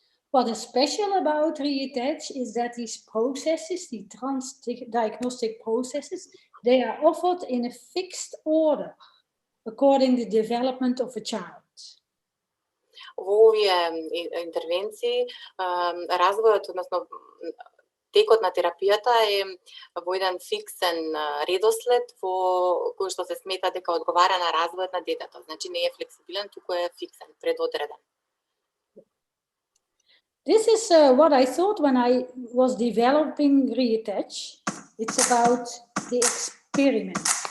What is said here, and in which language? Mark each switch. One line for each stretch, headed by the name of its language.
English: What is special about Риатач is that these processes, the transdiagnostic processes, they are offered in a fixed order according to the development of a child.
Macedonian: Во овие интервенции развојот, односно текот на терапијата е во еден фиксен редослед во кој што се смета дека одговара на развојот на детето. Значи не е флексибилен, туку е фиксен, предодреден.
English: This is what I thought when I was developing Риатач. It's about the experiment.